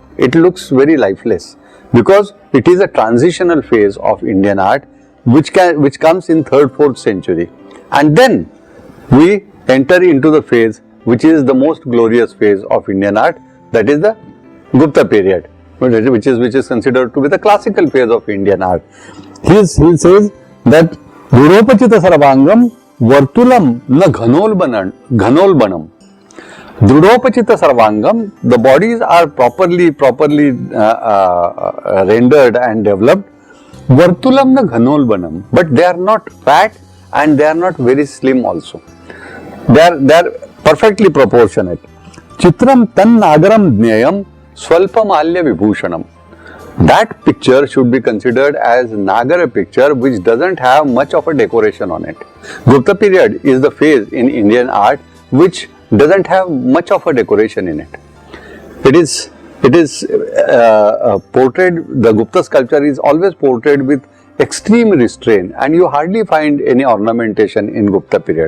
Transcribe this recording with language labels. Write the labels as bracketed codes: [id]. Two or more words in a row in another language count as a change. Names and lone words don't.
[en] It looks very lifeless, because it is a transitional phase of Indian art which comes in 3rd, 4th century. And then we enter into the phase which is the most glorious phase of Indian art, that is the Gupta period, which is considered to be the classical phase of Indian art. He says that [sa] Dhurupachita sarvangam vartulam na ghanolbanam. Dhurupachita sarvangam, [en] the bodies are properly rendered and developed. [sa] Vartulam na ghanolbanam, [en] but they are not fat and they are not very slim also. They are perfectly proportionate. [sa] Chitram tan nagaram dneyam Swalpamalya Vibhushanam. [en] That picture should be considered as Nagara picture which doesn't have much of a decoration on it. Gupta period is the phase in Indian art which doesn't have much of a decoration in it. It is portrayed, the Gupta sculpture is always portrayed with extreme restraint, and you hardly find any ornamentation in Gupta period.